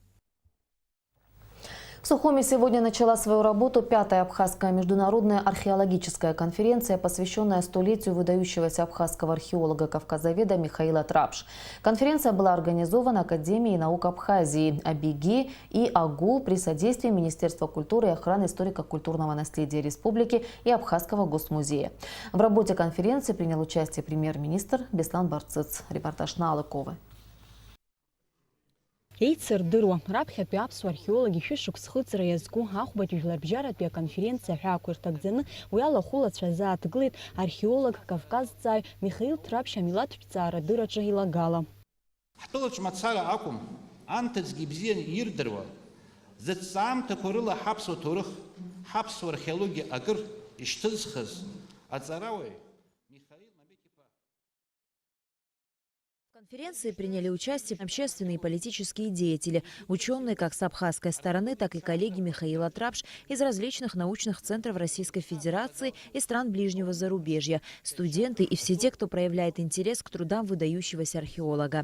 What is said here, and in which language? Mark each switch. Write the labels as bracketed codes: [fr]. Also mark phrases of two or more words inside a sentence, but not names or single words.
[ru] В Сухуме сегодня начала свою работу 5-я Абхазская международная археологическая конференция, посвященная столетию выдающегося абхазского археолога-кавказоведа Михаила Трапш. Конференция была организована Академией наук Абхазии, АБИГИ и АГУ при содействии Министерства культуры и охраны историко-культурного наследия республики и Абхазского госмузея. В работе конференции принял участие премьер-министр Беслан Барцыц. Репортаж Налыковой. [ab] Еицырдыруа раԥхьатәи аԥсуа археологи шәышықәс иазку ахәбатәи жәларбжьаратәи аконференциа ҳәаақәа ирҭагӡаны уи алахәылацәа азааҭгылеит археолог кавказҵааҩ Михаил Трапш амилаҭтәҵаара адырраҿы илагала. Ҳтәылаҿ мацара акәым, анҭыҵгьы ибзианы ирдыруа, зыҭҵаамҭақәа рыла ҳаԥсуа ҭоурых, ҳаԥсуа археологиа акыр ишьҭызхыз аҵарауаҩ [ru] В конференции приняли участие общественные и политические деятели, ученые как с абхазской стороны, так и коллеги Михаила Трапш из различных научных центров Российской Федерации и стран ближнего зарубежья, студенты и все те, кто проявляет интерес к трудам выдающегося археолога.